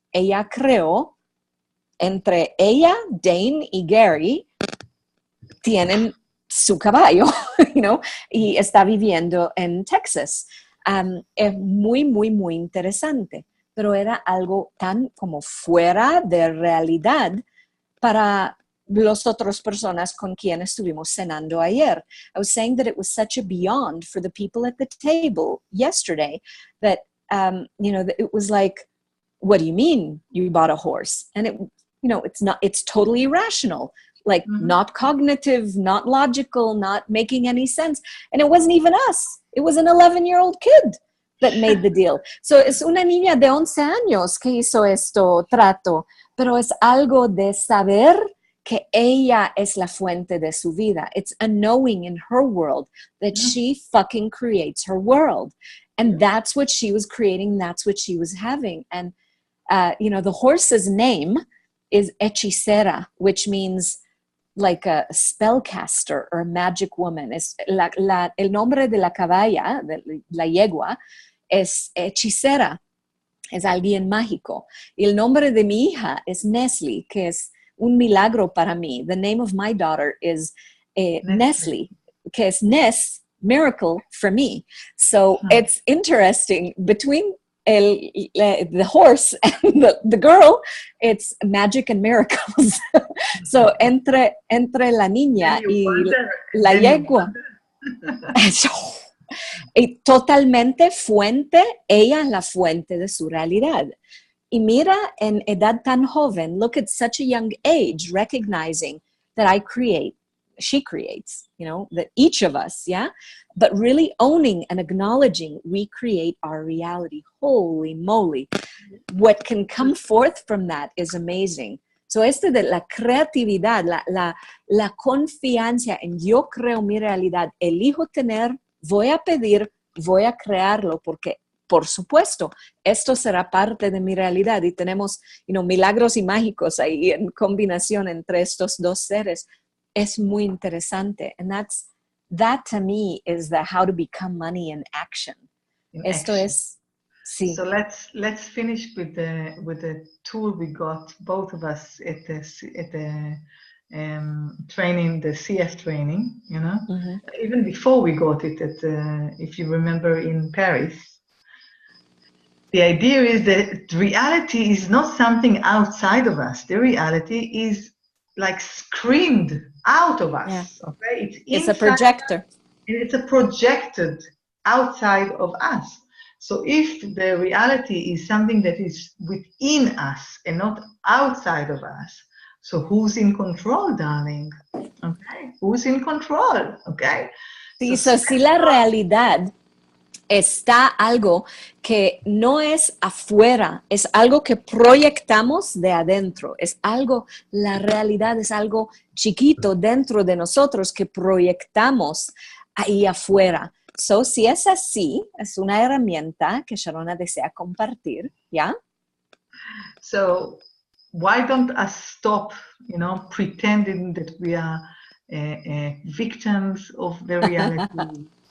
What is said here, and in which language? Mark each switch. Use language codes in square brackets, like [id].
[es] Ella creó, entre ella, Dane y Gary, tienen su caballo, y está viviendo en Texas. Es muy, muy, muy interesante, pero era algo tan como fuera de realidad para las otras personas con quien estuvimos cenando ayer. [en] I was saying that it was such a beyond for the people at the table yesterday that, that it was like, what do you mean you bought a horse? And it's totally irrational, like not cognitive, not logical, not making any sense. And it wasn't even us. It was an 11-year-old kid that made the deal. [es] So es una niña de 11 años que hizo esto trato, pero es algo de saber que ella es la fuente de su vida. [en] It's a knowing in her world that she fucking creates her world. And that's what she was creating. That's what she was having. And, the horse's name is hechicera, which means like a spellcaster or a magic woman. [es] Es el nombre de la caballa, de la yegua, es hechicera, es alguien mágico. Y el nombre de mi hija es Nestle, que es un milagro para mí. [en] The name of my daughter is Nestle, [es] que es Nes, [en] miracle for me. So it's interesting between the horse and the girl, it's magic and miracles. [es] So entre la niña y la yegua, y totalmente fuente, ella es la fuente de su realidad. Y mira, en edad tan joven, [en] look at such a young age, recognizing that she creates, that each of us, yeah? But really owning and acknowledging we create our reality. Holy moly. What can come forth from that is amazing. [es] So de la creatividad, la confianza en yo creo mi realidad, elijo tener, voy a pedir, voy a crearlo, porque por supuesto, esto será parte de mi realidad y tenemos, milagros y mágicos ahí en combinación entre estos dos seres. Es muy interesante. [en] And that to me is the how to become money in action. [es] Esto es, sí. [en] So let's finish with the tool we got, both of us at the training, the CF training, even before we got it if you remember in Paris. The idea is that reality is not something outside of us. The reality is like screamed out of us. Yeah. Okay, it's a projector. It's a projected outside of us. So if the reality is something that is within us and not outside of us, so who's in control, darling? Okay, who's in control? Okay. [es] Sí, so si la realidad está algo que no es afuera, es algo que proyectamos de adentro, la realidad es algo chiquito dentro de nosotros que proyectamos ahí afuera. So, si es así, es una herramienta que Sharona desea compartir, ¿ya? [en] So, why don't us stop, pretending that we are victims of the reality?